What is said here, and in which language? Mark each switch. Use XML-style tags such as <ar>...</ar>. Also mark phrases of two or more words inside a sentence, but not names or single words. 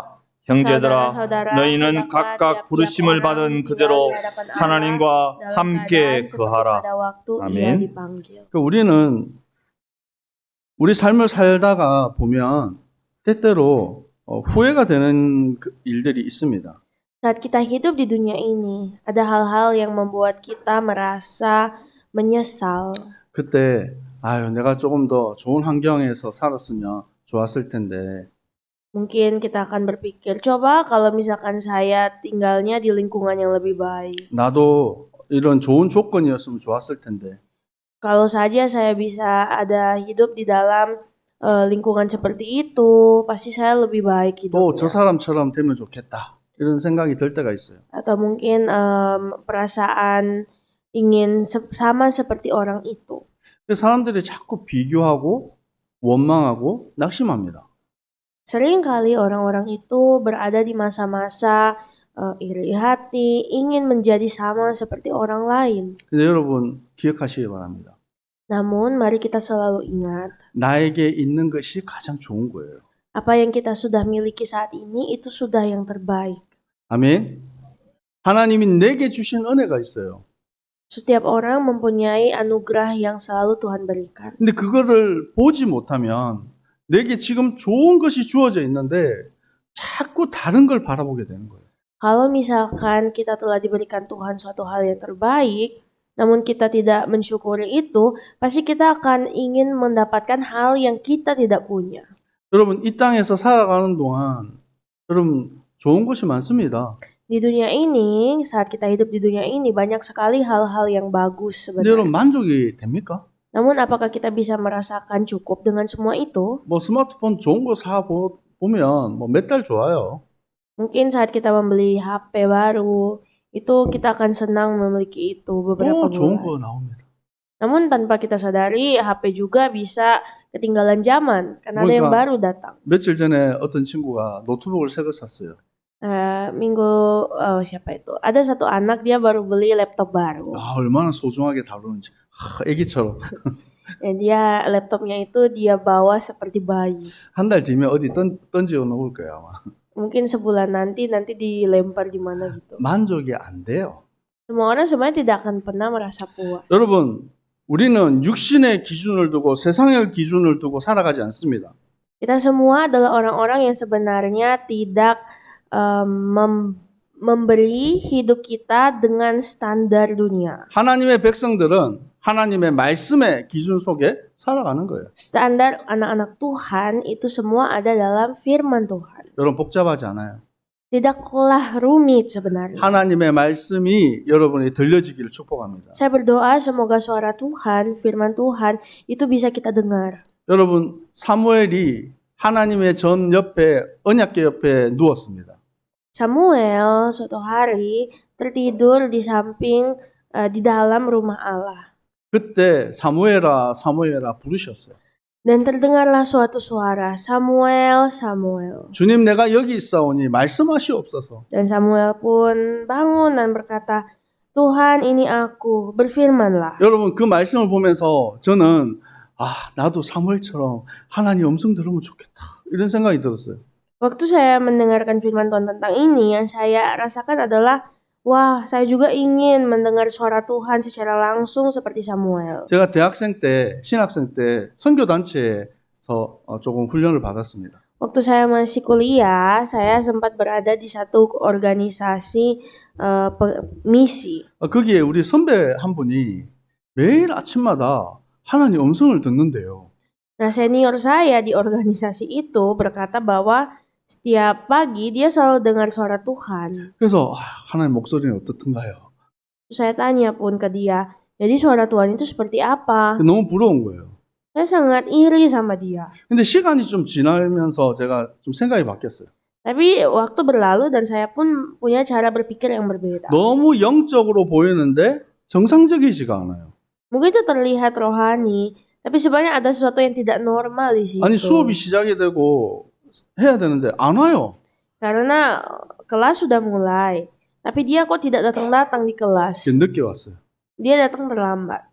<ko>형제들아, 너희는 각각 부르심을 받은 그대로 하나님과 함께 거하라. 아멘. 우리는 우리 삶을 살다가 보면 때때로 후회가 되는 일들이 있습니다.</ko> <id>Saat kita hidup di dunia ini, ada hal-hal yang membuat kita merasa menyesal.</id> <ko>그때 내가 조금 더 좋은 환경에서 살았으면 좋았을 텐데.</ko> <id>Mungkin kita akan berpikir, coba kalau misalkan saya tinggalnya di lingkungan yang lebih baik.</id> <ko>나도 이런 좋은 조건이었으면 좋았을 텐데.</ko> <id>Kalau saja saya bisa ada hidup di dalam lingkungan seperti itu, pasti saya lebih baik</id> <ko>또 저</ko> <id>hidupnya.</id> <ko>사람처럼 되면 좋겠다. 이런 생각이 들 때가 있어요.</ko> <id>Atau mungkin perasaan ingin sama seperti orang itu.</id> <ko>사람들이 자꾸 비교하고 원망하고 낙심합니다.</ko> <id>Seringkali orang-orang itu berada di masa-masa iri hati, ingin menjadi sama seperti orang lain.</id> <ko>근데 여러분 기억하시기 바랍니다.</ko> <id>Namun mari kita selalu ingat,</id> <ko>나에게 있는 것이 가장 좋은 거예요.</ko> <id>apa yang kita sudah miliki saat ini itu sudah yang terbaik.</id> <ko>아멘. 하나님이 내게 주신 은혜가 있어요.</ko> <id>Setiap orang mempunyai anugerah yang selalu Tuhan berikan.</id> <ko>근데 그거를 보지 못하면 내게 지금 좋은 것이 주어져 있는데 자꾸 다른 걸 바라보게 되는 거예요.</ko> <id>Kalau misalkan kita telah diberikan Tuhan suatu hal yang terbaik, namun kita tidak mensyukuri itu, pasti kita akan ingin mendapatkan hal yang kita tidak punya.</id> <ko>여러분 이 땅에서 살아가는 동안 여러분 좋은 것이 많습니다.</ko> <id>Di dunia ini, saat kita hidup di dunia ini, banyak sekali hal-hal yang bagus</id> <ko>근데 여러분</ko> <id>sebenarnya.</id> <ko>만족이 됩니까?</ko> <id>Namun apakah kita bisa merasakan cukup dengan semua itu?</id> <ko>뭐 스마트폰 좋은 거 사 보면 뭐 몇 달 좋아요.</ko> <id>Mungkin saat kita membeli HP baru, itu kita akan senang memiliki itu beberapa</id> <ko>또 좋은</ko> <id>bulan.</id> <ko>거 나옵니다.</ko> <id>Namun tanpa kita sadari, HP juga bisa ketinggalan zaman, karena ada yang</id> <ko>그러니까</ko> <id>baru datang.</id> <ko>며칠 전에 어떤 친구가 노트북을 새 거 샀어요.</ko> <id>Siapa itu? Ada satu anak, dia baru beli laptop baru.</id> <ko>얼마나 소중하게 다루는지. 애기처럼.</ko> <id>Dia laptopnya itu dia bawa seperti bayi.</id> <ko>한 달 뒤면 어디 던지어 놓을 거예요, 아마.</ko> <id>Mungkin sebulan nanti dilempar di mana gitu.</id> <ko>만족이 안 돼요.</ko> <id>Semua orang sebenarnya tidak akan pernah merasa puas.</id> <ko>여러분, 우리는 육신의 기준을 두고 세상의 기준을 두고 살아가지 않습니다.</ko> <id>Kita semua adalah orang-orang yang sebenarnya tidak memberi hidup kita dengan standar dunia.</id> <ko>하나님의 백성들은 하나님의 말씀의 기준 속에 살아가는 거예요.</ko> <id>Standar anak-anak Tuhan itu semua ada dalam firman Tuhan.</id> <ko>여러분 복잡하지 않아요.</ko> <id>Tidaklah rumit sebenarnya.</id> <ko>하나님의 말씀이 여러분이 들려지기를 축복합니다.</ko> <id>Saya berdoa semoga suara Tuhan, firman Tuhan itu bisa kita dengar.</id> <ko>여러분 사무엘이 하나님의 전 옆에 언약궤 옆에 누웠습니다.</ko> <id>Samuel suatu hari tertidur di samping di dalam rumah Allah.</id> <ko>그때 사무엘아 사무엘아 부르셨어요.</ko> <id>Dan terdengarlah suatu suara, Samuel, Samuel.</id> <ko>주님 내가 여기 있사오니 말씀하시옵소서.</ko> <id>Dan Samuel pun bangun dan berkata, Tuhan ini aku, berfirmanlah.</id> <ko>여러분 그 말씀을 보면서 저는 나도 사무엘처럼 하나님 음성 들으면 좋겠다. 이런 생각이 들었어요.</ko> <id>Waktu saya mendengarkan firman Tuhan tentang ini, yang saya rasakan adalah, wah, saya juga ingin mendengar suara Tuhan secara langsung seperti Samuel.</id> <ko>제가 대학생 때, 신학생 때 선교단체에서 조금 훈련을 받았습니다.</ko> <id>Waktu saya masih kuliah, saya sempat berada di satu organisasi misi.</id> <ko>거기에 우리 선배 한 분이 매일 아침마다 하나님 음성을 듣는데요.</ko> <id>Nah, senior saya di organisasi itu berkata bahwa setiap pagi dia selalu dengar suara Tuhan.</id> <ko>그래서 하나님 목소리는 어떻던가요?</ko> <id>Saya tanya pun ke dia, jadi suara Tuhan itu seperti apa?</id> <ko>너무 부러운 거예요.</ko> <id>Saya sangat iri sama dia.</id> <ko>근데 시간이 좀 지나면서 제가 좀 생각이 바뀌었어요.</ko> <id>Tapi waktu berlalu dan saya pun punya cara berpikir yang berbeda.</id> <ko>너무 영적으로 보이는데 정상적이지가 않아요.</ko> <id>Mungkin itu terlihat rohani, tapi sebenarnya ada sesuatu yang tidak normal di situ.</id> <ko>아니 수업이 시작이 되고 해야 되는데 안 와요.</ko> <id>Karena kelas sudah mulai, tapi dia kok tidak datang-datang di kelas.</id> <ko>늦게 왔어요.</ko> <id>Dia datang terlambat.</id>